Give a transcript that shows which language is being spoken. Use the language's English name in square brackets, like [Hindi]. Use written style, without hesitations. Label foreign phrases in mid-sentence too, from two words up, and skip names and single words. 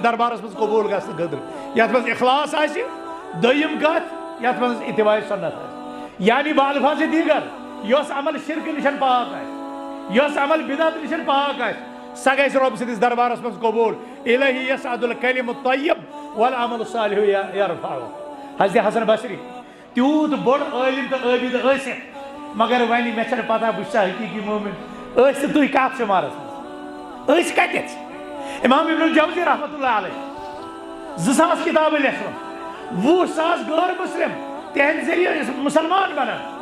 [Kashmiri] دربارس منٛز قبوٗل گژھنہٕ خٲطرٕ یتھ منٛز اخلاص آسہِ دوٚیِم کتھ یتھ منٛز اتباع سنت آسہِ یعنی بالفاظِ دیٖگر یۄس عمل شرکہٕ نِش پاک آسہِ یۄس عمل بدعت نِش پاک آسہِ سۄ گژھِ رۄبہٕ سٕنٛدِس دربارس منٛز قبوٗل الہی [Arabic] یصعد الکلم الطیب والعمل الصالح یرفعہ [Kashmiri] حضرت حسن بصری تیوٗت بوٚڑ عٲلِم تہٕ عٲبِد ٲسِتھ مگر وۄنۍ مےٚ چھنہٕ پتہ بہٕ چھُسا حقیٖقی مومِن ٲسۍ تہٕ تُہۍ کتھ شُمارس منٛز ٲسۍ کتٮ۪تھ امام ابن الجوزی [Arabic] رحمتہ اللہ علیہ [Kashmiri] 2000 کِتابہٕ لیکھمژ 20,000 غٲر مُسلِم تِہنٛدِ ذٔریعہٕ مُسلمان بنان